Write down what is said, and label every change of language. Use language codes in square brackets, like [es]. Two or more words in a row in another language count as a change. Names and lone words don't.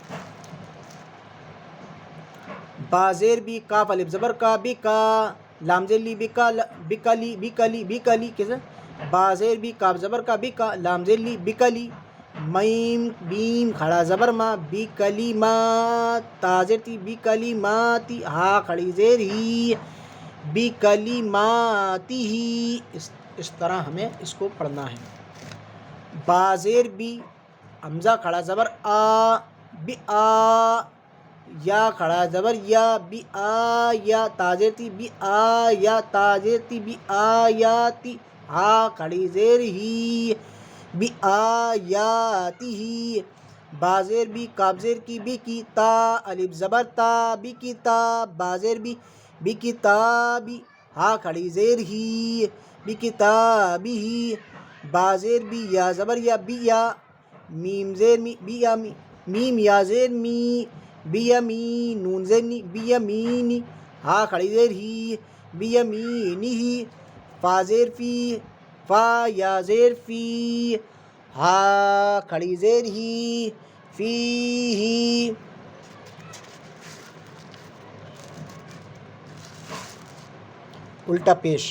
[ur] با زیر بی کاف الف زبر کا بی کا لام زیر لی بکلی کیسے با زیر بی کاف زبر کا بی کا لام زیر لی بکلی. میم بیم کھڑا زبر ما بی کلی ما تا زیر تی بی کلی ماتی ہا کھڑی زیر ہی بی کلی ماتی ہی. اس طرح ہمیں اس کو پڑھنا ہے. با زیر بی حمزہ کھڑا زبر آ بی آ یا کھڑا زبر یا بی آ یا تا زیر تی بی آ یا تا زیر تی بی آ یا تی ہا کھڑی زیر ہی بی آ یا تی ہی. با زیر بی کاف زیر کی بی کی تا الف زبر تا بی کی تا با زیر بی کی تا بی ہا کھڑی زیر ہی بی کتابی ہی. با زیر بی یا زبر یا بی یا میم زیر می بی یا می میم یا زیر می بی یمی نون زیر نی بی یمینی ہا کھڑی زیر ہی بی یمینی ہی. فا زیر فی فا یا زیر فی ہا کھڑی زیر ہی فی ہی. الٹا پیش.